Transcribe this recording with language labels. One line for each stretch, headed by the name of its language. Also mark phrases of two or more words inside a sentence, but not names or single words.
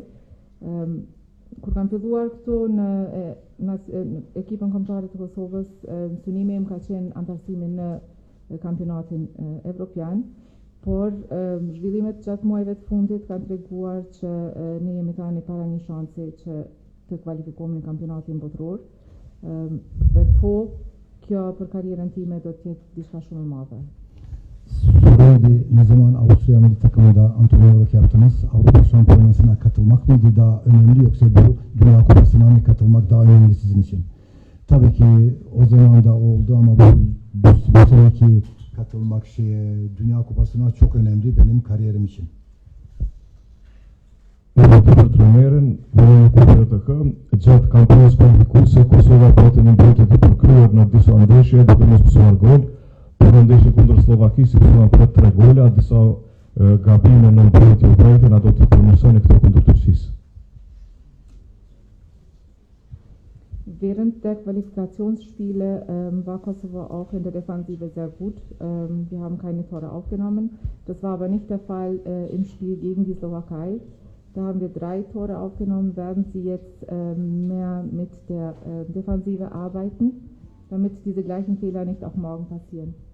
Albanian: Kur kam filluar këtu në ekipën kombëtare të Kosovës, synimi im ka qenë antarësimi në kampionatin evropian. Por zhvillimet gjatë muajve të fundit kanë treguar që ne jemi tani para një shansi që të kualifikohemi në kampionatin botror. Dhe po, kjo për karrierën time do të jetë diçka shumë e madhe.
Turkish: Soraydı ne zaman Avusturya milli takımında antrenörlük yaptınız? Avrupa Şampiyonası'na katılmak mıydı daha önemli yoksa bu Dünya Kupası'na mı katılmak daha önemli sizin için? Tabii ki o zaman da oldu ama bu seneki katılmak Dünya Kupası'na çok önemli benim kariyerim için.
Albanian: Për trajnerin, për KPTK, gjatë kampionës kualifikuese Kosova pati një mbrojtje të përkryer në disa ndeshje duke mos pësuar gol, por në ndeshje kundër Slovakisë pësuan për 3 gola, disa gabime në mbrojtje vërejtën, ato të përmirësoni këto kundër Turqisë.
German: Während der Qualifikationsspiele war Kosovo auch in der Defensive sehr gut. Wir haben keine Tore aufgenommen. Das war aber nicht der Fall im Spiel gegen die Slowakei. Da haben wir 3 Tore aufgenommen. Werden Sie jetzt mehr mit der Defensive arbeiten, damit diese gleichen Fehler nicht auch morgen passieren?